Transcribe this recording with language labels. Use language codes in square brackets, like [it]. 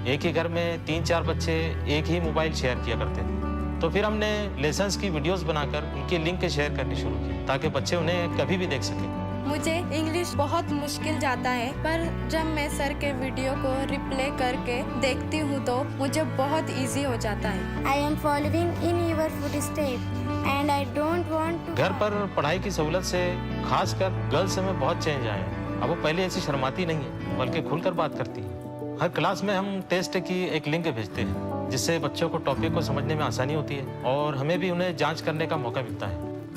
[hi] एक ही घर में 3-4 बच्चे एक ही मोबाइल शेयर किया करते थे। तो फिर हमने लेसन्स की वीडियोस बनाकर उनकी लिंक शेयर करनी शुरू की, ताकि बच्चे उन्हें कभी भी देख सकें। मुझे इंग्लिश बहुत मुश्किल जाता है, पर जब मैं सर के वीडियो को रिप्ले करके देखती हूँ तो मुझे बहुत इजी हो जाता है। [en] I am following in your footsteps and I don't want to। [hi] घर पर पढ़ाई की सहूलत से खासकर गर्ल्स में बहुत चेंज आए हैं। अब वो पहले ऐसी शर्माती नहीं है, बल्कि खुलकर बात करती है। हर क्लास में हम टेस्ट की एक लिंक भेजते हैं, जिससे बच्चों को टॉपिक को समझने में आसानी होती है और हमें भी उन्हें जाँच करने का मौका मिलता है।